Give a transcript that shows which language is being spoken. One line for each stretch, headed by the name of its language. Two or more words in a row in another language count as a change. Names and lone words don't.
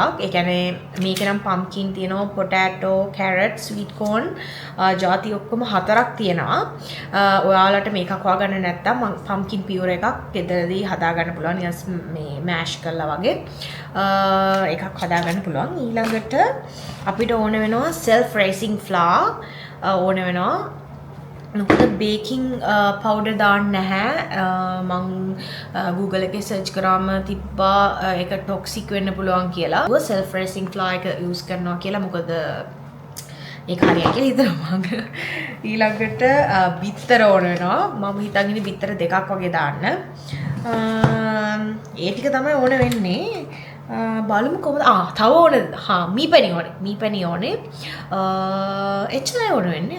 Sinhala: ඒ කියන්නේ මේක නම් පම්කින් තියෙනවා,
English: potato, carrot, sweet corn
Sinhala: ಜಾති ඔක්කොම 4ක් තියෙනවා. ඔයාලට මේකක් හොයාගන්න නැත්නම්
English: pumpkin puree
Sinhala: එකක් ගෙදරදී හදාගන්න පුළුවන්. නිකන් මේ මෑෂ් කරලා වගේ එකක් හදාගන්න පුළුවන්. ඊළඟට අපිට ඕන වෙනවා
English: self raising flour
Sinhala: ඕන වෙනවා. මොකද
English: baking powder
Sinhala: දාන්න නැහැ. මං Google එකේ සර්ච් කරාම තිබ්බා ඒක ටොක්සික් වෙන්න පුළුවන් කියලා.
English: self raising flour
Sinhala: එක යූස් කරනවා කියලා. මොකද ඒක හරියයි කියලා හිතනවා මම. ඊළඟට බිත්තර ඕන වෙනවා. මම හිතන් ඉන්නේ බිත්තර දෙකක් වගේ දාන්න. ඒ ටික තමයි ඕන වෙන්නේ. බලමු කොහොමද තව ඕන මීපැණි ඕනේ එච්චරයි ඕන වෙන්නේ.